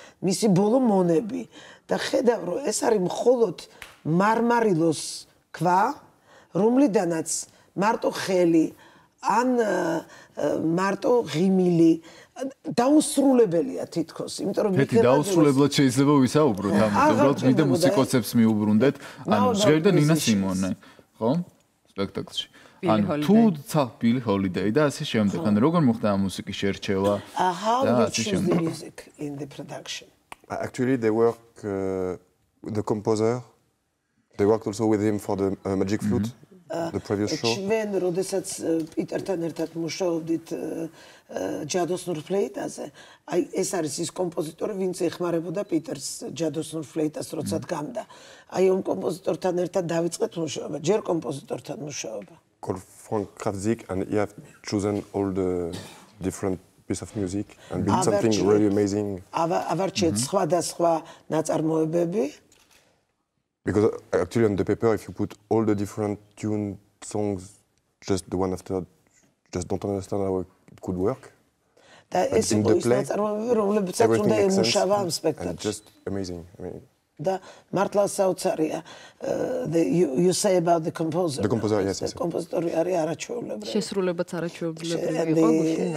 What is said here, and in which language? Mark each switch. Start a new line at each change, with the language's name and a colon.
Georgian: მისი ბოლო მონები და ხედავ რომ ეს არის მხოლოდ მარმარილოს ქვა, რომლიდანაც მარტო ხელი ან მარტო ღიმილი დაუსრულებელია თითქოს, იმიტომ რომ მეთქი დაუსრულებლად შეიძლება ვისაუბროთ ამაზე, უბრალოდ მინდა მუსიკოსებს მიუბრუნდეთ, ანუ ჟღერდა და ნინა სიმონე, ხო? სპექტაკლში. ანუ თუ Billie Holiday და ასე შემდეგ, ანუ როგორ მოხდა ამ მუსიკის შერჩევა და ასე შემდეგ.
English: The music in the production. Actually, they work the composer. They worked also with him for the Magic Flute, the previous show.
Georgian: ჩვენ როდესაც პიტერთან ერთად მუშაობდით ჯადოსნურ ფლეიტაზე, აი ეს არის ის კომპოზიტორი, ვინც ეხმარებოდა პიტერს ჯადოსნურ ფლეიტას, როცა დგამდა. აი ამ კომპოზიტორთან ერთად დავიწყეთ მუშაობა, ჯერ კომპოზიტორთან მუშაობა.
English: Called Frank Kravzik, and he have chosen all the different piece of music and built something really amazing.
Georgian: Avarchet სხვადასხვა ნაწარმოებები.
English: Because actually on the paper, if you put all the different tune songs, just the one after, just don't understand how it could work. But in the play, everything makes sense and just amazing. I mean,
Georgian: და მართლა საოცარია
English: you say about the composer. The composer, yes.
Georgian: The კომპოზიტორი არის არაჩვეულებრივი. შესრულებაც არაჩვეულებრივი იყო გუშინ.